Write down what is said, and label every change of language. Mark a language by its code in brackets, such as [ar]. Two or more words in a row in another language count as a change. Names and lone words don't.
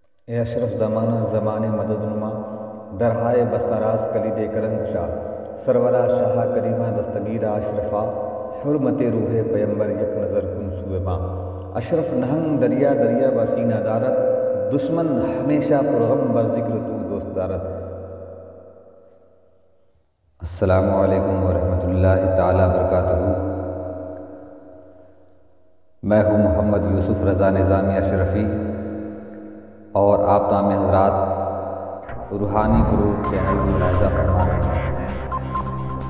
[fa] اے اشرف زمانہ زمان مدد نما درہائے بستاراز کلید کرم کشا سرورا شاہ کریمہ دستگیر اشرفا حرمت روح پیمبر یک نظر کن سوئے ماں اشرف نہنگ دریا دریا بسینہ دارت دشمن ہمیشہ پرغم بذکر تو دوست دارت۔ [ar] السلام علیکم ورحمۃ اللہ تعالیٰ وبرکاتہ۔ [ur] میں ہوں محمد یوسف رضا نظامی اشرفی اور آپ تمام حضرات روحانی گروپ چینل میں ملاحظہ فرما رہے ہیں۔